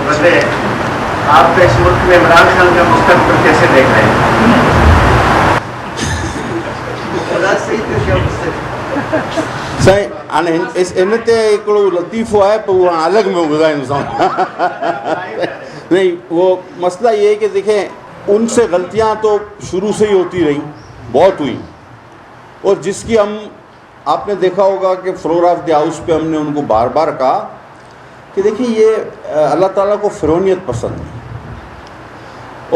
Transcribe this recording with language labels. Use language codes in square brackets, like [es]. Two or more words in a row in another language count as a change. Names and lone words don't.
[ur] بدلے آپ اس ملک میں عمران خان کا مستقبل کیسے دیکھ رہے ہیں؟ [sd] साईं इन ते हिकिड़ो लतीफ़ो आहे पर उहो अलॻि में ॿुधाईंदोसां नहीं। [ur] وہ مسئلہ یہ ہے کہ دیکھیں ان سے غلطیاں تو شروع سے ہی ہوتی رہی، بہت ہوئی، اور جس کی ہم آپ نے دیکھا ہوگا کہ [en] floor of the house [ur] پہ ہم نے ان کو بار بار کہا کہ دیکھیے یہ اللہ تعالیٰ کو فرعونیت پسند ہے.